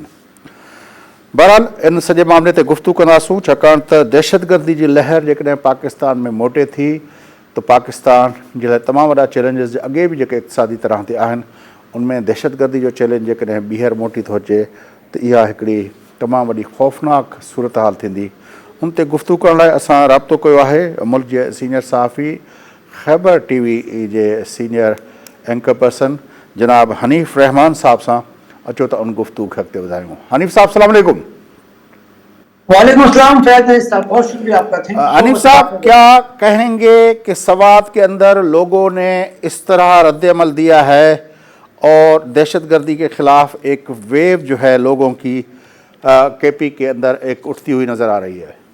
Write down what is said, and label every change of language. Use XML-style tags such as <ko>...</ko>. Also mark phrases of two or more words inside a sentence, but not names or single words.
<sd>बहरहाल इन सॼे मामले ते गुफ़्तगू कंदासूं, छाकाणि त दहशतगर्दी जी लहर जेकॾहिं पाकिस्तान में मोटे थी त पाकिस्तान जे लाइ तमामु वॾा चैलेंजिस अॻे बि जेके इक़्तिसादी तरह ते आहिनि उनमें दहशतगर्दी जो चैलेंज जेकॾहिं ॿीहर मोटी थो अचे त इहा हिकिड़ी तमामु वॾी ख़ौफ़नाक सूरत हाल थींदी। उन ते गुफ़्तगू करण लाइ असां राब्तो कयो आहे मुल्क जे सीनियर सहाफ़ी, ख़ैबर TV जे</sd> <en>senior anchor person</en> <sd>जनाब हनीफ़ रहमान साहब सां। अचो त उन गुफ्तगू खे अॻिते वधायूं। हनीफ़ साहब सलाम अलैकुम।</sd> <ur>وعلیکم السلام فیض صاحب، بہت شکریہ آپکا. حنیف صاحب، کیا کہیں گے کہ سوات کے اندر لوگوں نے اس طرح ردِ عمل دیا ہے اور دہشتگردی کے خلاف ایک ویو جو ہے لوگوں کی KP کے اندر ایک اٹھتی ہوئی نظر آ رہی ہے?</ur>